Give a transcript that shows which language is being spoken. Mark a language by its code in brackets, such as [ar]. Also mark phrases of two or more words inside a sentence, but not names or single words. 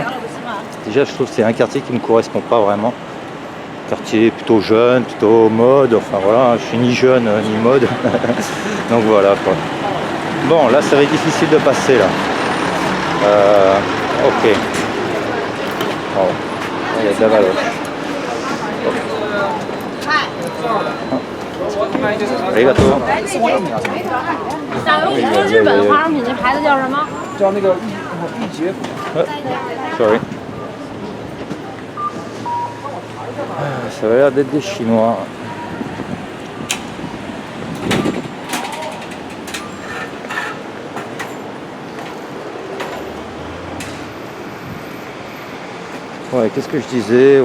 [fr] Déjà je trouve que c'est un quartier qui me correspond pas vraiment. Quartier plutôt jeune, plutôt mode, enfin voilà, je suis ni jeune ni mode. Donc voilà quoi. Bon là ça va être difficile de passer là. Ok. Oh, il y a de la valoche. Arigato. [zh] 打有一个日本化妆品，那牌子叫什么？叫那个御洁。 [fr] Sorry. Ça a l'air d'être des Chinois. Ouais, qu'est-ce que je disais?